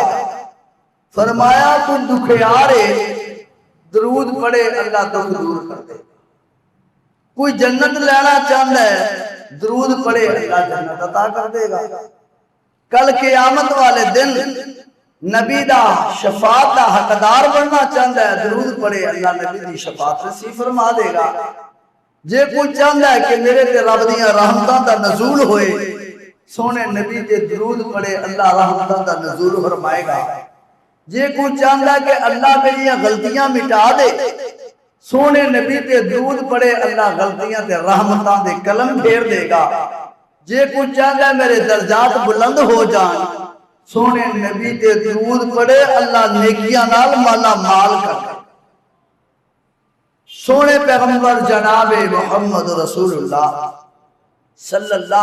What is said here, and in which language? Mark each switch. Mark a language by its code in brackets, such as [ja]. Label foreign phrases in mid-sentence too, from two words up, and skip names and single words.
[pa] فرمایا کوئی دکھیارے درود پڑھے اللہ دکھ دور کر دے، [ur] کوئی جنت لینا چاہتا ہے درود پڑھے اللہ جنت عطا کر دے گا۔ [pa] کل قیامت والے دن نبی دا شفاعت دا حقدار بننا چاہتا ہے درود پڑھے اللہ نبی دی شفاعت نصیب فرما دے گا۔ جے کوئی چاہتا ہے کہ میرے تے رب دیاں رحمتاں دا نزول ہوئے، سونے نبی تے درود پڑھے اللہ رحمتاں دا نزول فرمائے گا۔ جے کوئی چاہتا ہے کہ اللہ میری غلطیاں مٹا دے، سونے نبی تے درود پڑھے اللہ غلطیاں تے رحمتاں دے قلم پھیر دے گا۔ جے کوئی چاہتا ہے میرے درجات بلند ہو جائیں، سونے نبی تے درود پڑھے اللہ نیکیاں نال مالا مال کر دے۔ سونے پیغمبر جناب محمد رسول اللہ [ar] صلی اللہ